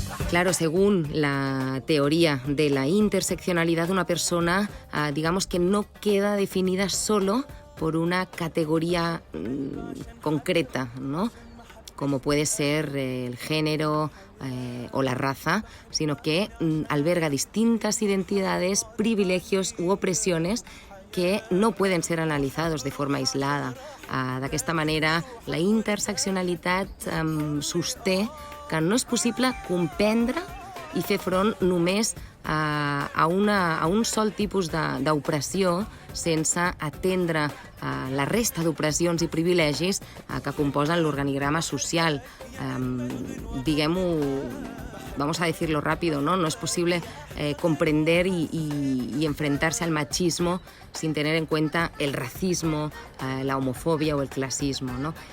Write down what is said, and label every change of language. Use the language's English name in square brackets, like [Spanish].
[Spanish] Claro, según la teoría de la interseccionalidad, una persona, digamos que no queda definida solo por una categoría concreta, ¿no?, como puede ser el género o la raza, sino que alberga distintas identidades, privilegios u opresiones que no pueden ser analizados de forma aislada. [Catalan] D'aquesta manera, la interseccionalitat sosté que no és possible comprendre i fer front només a un sol tipus d'opressió sense atendre la resta d'opressions i privilegis que composen l'organigrama social. [Spanish] Digamos, vamos a decirlo rápido, ¿no? No es posible comprender y enfrentarse al machismo sin tener en cuenta el racismo, la homofobia o el clasismo, ¿no?